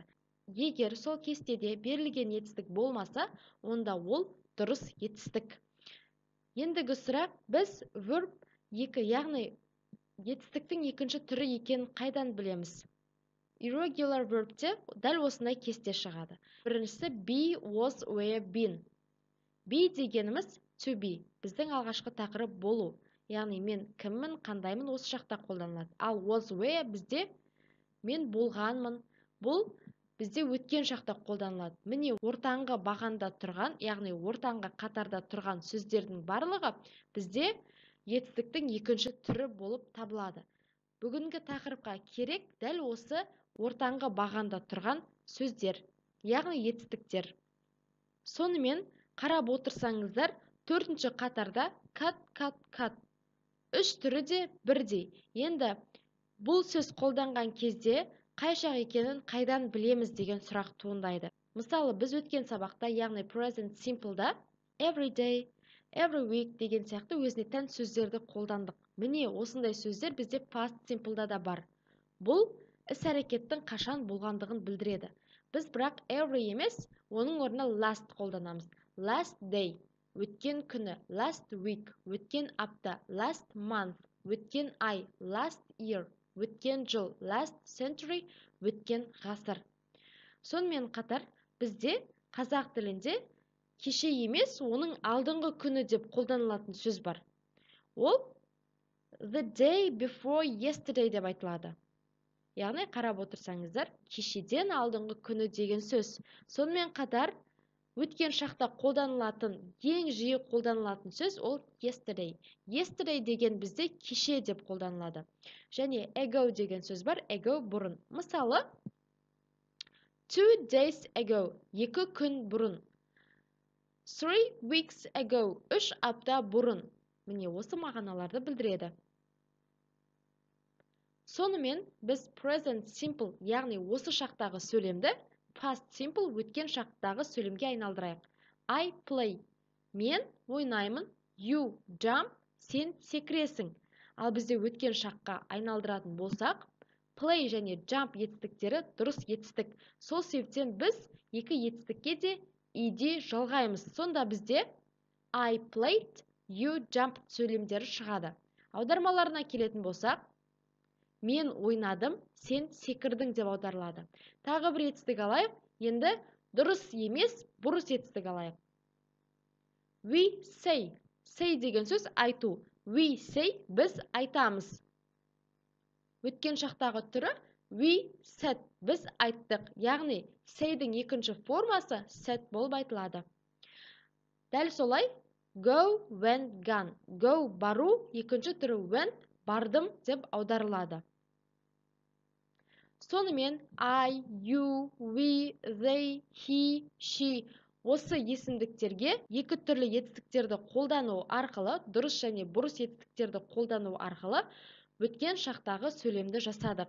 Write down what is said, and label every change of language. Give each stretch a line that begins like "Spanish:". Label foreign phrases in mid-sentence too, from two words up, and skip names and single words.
Kazakh: Егер сол кестеде берілген етістік болмаса, онда ол дұрыс етістік. Ендігі сұрақ, біз verb екі, яғни етістіктің екінші түрі екенін қайдан білеміз?
English: Irregular verbте
Kazakh: дәл осындай кесте шығады. Біріншісі
English: be, was, were, been.
Kazakh: Be дегеніміз
English: to be.
Kazakh: Біздің алғашқы тақырып болу. Яғни мен кіммін, қандаймын осы шақта қолданылады. Ал
English: was, were
Kazakh: бізде мен болғанмын. Бұл бізде өткен шақта қолданылады. Міне ортаңғы бағанда тұрған, яғни ортаңғы қатарда тұрған сөздердің барлығы бізде етістіктің екінші түрі болып табылады. Бүгінгі тақырыпқа керек дәл осы ортаңғы бағанда тұрған сөздер, яғни етістіктер. Сонымен қарап отырсаңыздар, төртінші қатарда cut. Үш түрі де бірдей. Енді бұл сөз қолданған кезде қай шақ екенін қайдан білеміз деген сұрақ туындайды. Мысалы, біз өткен сабақта, яғни
English: present simpleда every day, every week
Kazakh: деген сияқты өзіне тән сөздерді қолдандық. Міне осындай сөздер бізде
English: past simpleда
Kazakh: да бар. Бұл іс-әрекеттің қашан болғандығын білдіреді. Біз бірақ every емес, оның орнына last қолданамыз.
English: Last day,
Kazakh: өткен күні,
English: last week,
Kazakh: өткен апта,
English: last month,
Kazakh: өткен ай,
English: last year,
Kazakh: өткен жыл,
English: last century,
Kazakh: өткен ғасыр. Сонымен қатар, бізде қазақ тілінде кеше емес, оның алдыңғы күні деп қолданылатын сөз бар. Ол
English: the day before yesterday
Kazakh: деп айтылады. Яғни қарап отырсаңыздар, кешеден алдыңғы күні деген сөз. Сонымен қатар, өткен шақта қолданылатын, ең жиі қолданылатын сөз ол yesterday. Yesterday деген бізде кеше деп қолданылады. Және ago деген сөз бар, ago бұрын. Мысалы,
English: 2 days ago,
Kazakh: 2 күн бұрын.
English: 3 weeks ago,
Kazakh: 3 апта бұрын. Міне осы мағыналарды білдіреді. Сонымен біз
English: present simple,
Kazakh: яғни осы шақтағы сөйлемді
English: past simple
Kazakh: өткен шақтағы сөйлемге айналдырайық.
English: I play,
Kazakh: мен ойнаймын,
English: you jump,
Kazakh: сен секіресің. Ал бізде өткен шаққа айналдыратын болсақ, play және jump етістіктері дұрыс етістік. Сол себептен біз екі етістікке де ed жалғаймыз. Сонда бізде
English: I played, you jumped
Kazakh: сөйлемдері шығады. Аудармаларына келетін болсақ, мен ойнадым, сен секірдің деп аударылады. Тағы бір етістік алайық, енді дұрыс емес, бұрыс етістік алайық.
English: We say, say
Kazakh: деген сөз айту.
English: We say,
Kazakh: біз айтамыз. Өткен шақтағы түрі
English: we said,
Kazakh: біз айттық. Яғни say-дің екінші формасы said болып айтылады. Дәл солай
English: go, went, gone.
Kazakh: Go бару, екінші түрі went, бардым деп аударылады. Сонымен
English: I, you, we, they, he, she
Kazakh: осы есімдіктерге екі түрлі етістіктерді қолдану арқылы, дұрыс және бұрыс етістіктерді қолдану арқылы өткен шақтағы сөйлемді жасадық.